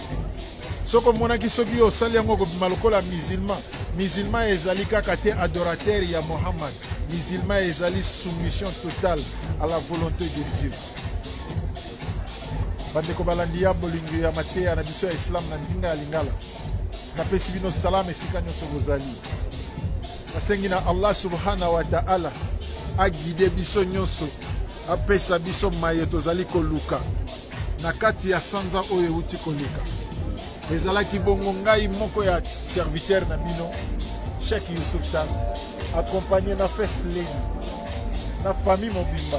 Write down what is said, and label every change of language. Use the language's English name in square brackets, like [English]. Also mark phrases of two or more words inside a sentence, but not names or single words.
[Lingala] Soko monaki soki yo osali yango kobima lokola musulman ezali kaka te adorateur ya Mohammed. Musulman ezali [French] soumission totale à la volonté de Dieu. [Lingala] Bandeko balandi ya bolingo ya matea na biso ya Islam na nzinga ya Lingala. Napesi bino salam esika nyoso bozali. Nasengi na [Arabic] الله سبحانه وتعالى [Lingala] agide biso nyonso, apesa biso maye tozali koluka na kati ya sanza oyo uti koleka. Ezalaki bongo ngai moko ya serviteur na bino Cheikh Youssouf Tan, accompagné na First Lady na famille mobimba.